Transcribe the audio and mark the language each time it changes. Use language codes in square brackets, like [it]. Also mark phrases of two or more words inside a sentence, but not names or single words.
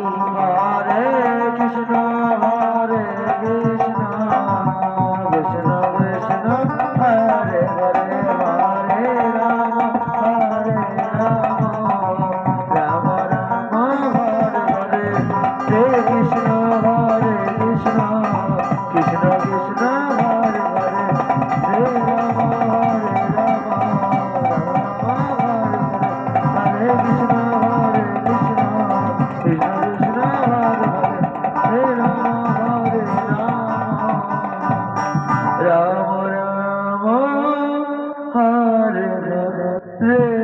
[sa] হরে কৃষ্ণ কৃষ্ণ কৃষ্ণ হরে হরে হরে রাম রাম রাম হরে হরে হে কৃষ্ণ কৃষ্ণ কৃষ্ণ কৃষ্ণ হরে হরে হে রাম রাম হরে কৃষ্ণ কৃষ্ণ কৃষ্ণ কৃষ্ণ হরে হরে হে রাম রাম রাম হরে হরে